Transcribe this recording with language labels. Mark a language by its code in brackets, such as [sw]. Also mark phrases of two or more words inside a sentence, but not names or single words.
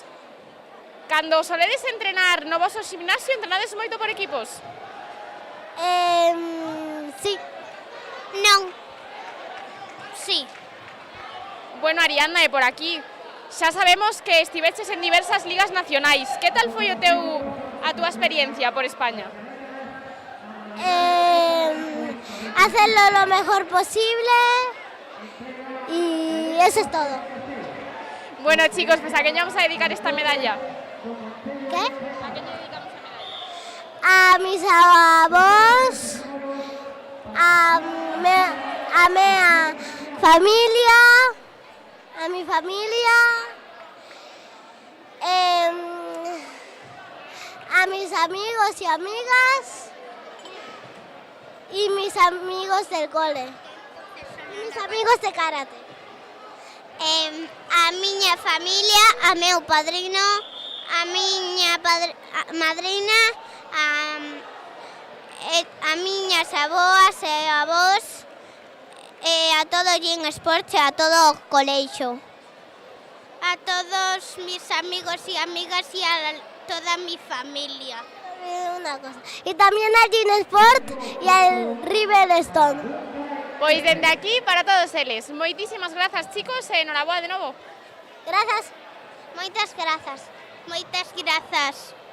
[gl] Cando soledes entrenar no voso gimnasio, entrenades moito por equipos? Sí. Non. Sí. Bueno, Ariadna, e por aquí, xa sabemos que estiveches en diversas ligas nacionais. Que tal foi a túa experiencia por España? [es] Hacerlo lo mejor posible y eso es todo. Bueno, chicos, pues ¿a qué vamos a dedicar esta medalla? ¿Qué? ¿A qué dedicamos la medalla? A mis avós, [gl] a familia, [es] a mi familia, a mis amigos y amigas y mis amigos del cole, y mis amigos de karate. [gl] A miña familia, a meu padrino, a miña madrina, a miñas avoas e avós, a todo o Ginesport e a todo o colexio. [es] A todos mis amigos y amigas y a toda mi familia. Una cosa. Y también al Ginesport y al Riverstone. [gl] Pois dende aquí para todos eles. Moitísimas grazas, chicos, e enhoraboa de novo. Grazas. Moitas grazas. Moitas grazas.